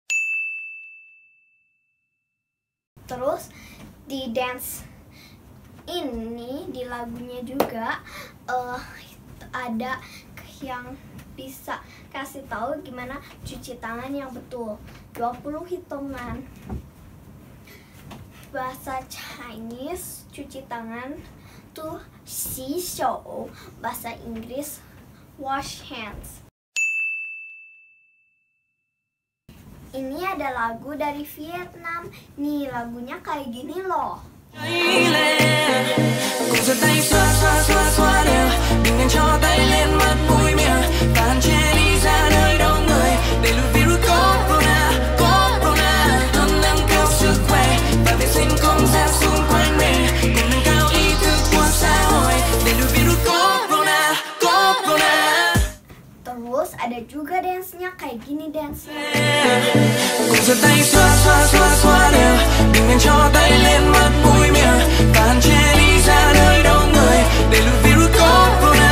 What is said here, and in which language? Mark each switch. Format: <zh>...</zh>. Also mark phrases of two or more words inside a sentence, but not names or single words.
<id>Terus di dance ini, di lagunya juga ada yang bisa kasih tahu gimana cuci tangan yang betul. 20 hitungan. Bahasa Chinese cuci tangan tuh</id> <zh>洗手,</zh> <id>bahasa Inggris</id> <en>wash hands.</en> <id>Ini ada lagu dari Vietnam. Nih, lagunya kayak gini loh.</id> <vi>Cùng giơ tay xoa xoa xoa xoa đều, đừng nên cho tay lên mặt mũi miệng, và hạn chế đi ra nơi đông người để lùi virus corona. Hãy nâng cao sức khỏe và vệ sinh không gian xung quanh mình, cùng nâng cao ý thức của xã hội để lùi virus corona.</vi> <id>Terus ada juga dance-nya kayak gini dance-nya.</id> <vi>Cùng giơ tay xoa xoa xoa xoa đều, đừng nên cho tay lên mặt mũi miệng, và hạn chế đi ra nơi đông người để lùi virus corona.</vi>